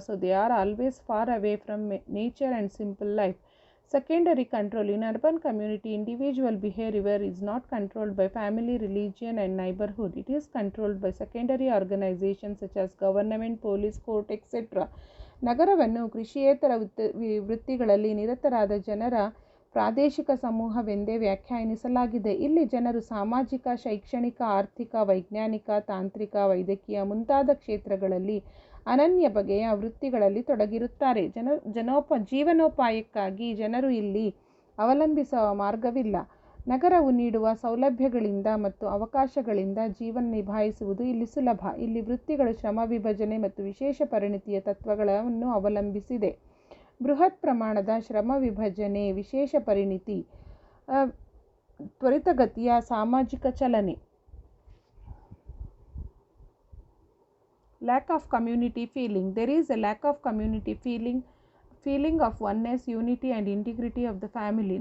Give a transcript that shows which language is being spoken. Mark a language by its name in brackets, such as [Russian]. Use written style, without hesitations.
[English] So they are always far away from nature and simple life. Secondary control. In urban community, individual behavior is not controlled by family, religion and neighborhood. It is controlled by secondary organizations such as government, police, court, etc. [Kannada] ನಗರವನ್ನು ಕೃಷಿಯೇತರ ವೃತ್ತಿಗಳಲ್ಲಿ ನಿರತರಾದ ಜನರ ಪ್ರಾದೇಶಿಕ ಸಮೂಹವೆಂದೇ ವ್ಯಾಖ್ಯಾನಿಸಲಾಗಿದೆ. ಇಲ್ಲಿ ಜನರು ಸಾಮಾಜಿಕ, ಶೈಕ್ಷಣಿಕ, ಆರ್ಥಿಕ, ವೈಜ್ಞಾನಿಕ, ತಾಂತ್ರಿಕ, ವೈದ್ಯಕೀಯ ಮುಂತಾದ ಕ್ಷೇತ್ರಗಳಲ್ಲಿ ಅನನ್ಯ ಬಗೆಯ ವೃತ್ತಿಗಳಲ್ಲಿ ತೊಡಗಿರುತ್ತಾರೆ. ಜೀವನೋಪಾಯಕ್ಕಾಗಿ ಜನರು ಇಲ್ಲಿ ಅವಲಂಬಿಸುವ ಮಾರ್ಗವಿಲ್ಲ. ನಗರವು ನೀಡುವ ಸೌಲಭ್ಯಗಳಿಂದ ಮತ್ತು ಅವಕಾಶಗಳಿಂದ ಜೀವನ ನಿಭಾಯಿಸುವುದು ಇಲ್ಲಿ ಸುಲಭ. ಇಲ್ಲಿ ವೃತ್ತಿಗಳು ಶ್ರಮ ವಿಭಜನೆ ಮತ್ತು ವಿಶೇಷ ಪರಿಣಿತಿಯ ತತ್ವಗಳನ್ನು ಅವಲಂಬಿಸಿದೆ. ಬೃಹತ್ ಪ್ರಮಾಣದ ಶ್ರಮ ವಿಭಜನೆ, ವಿಶೇಷ ಪರಿಣಿತಿ, ತ್ವರಿತಗತಿಯ ಸಾಮಾಜಿಕ ಚಲನೆ. [English] Lack of community feeling. There is a lack of community feeling of oneness, unity and integrity of the family.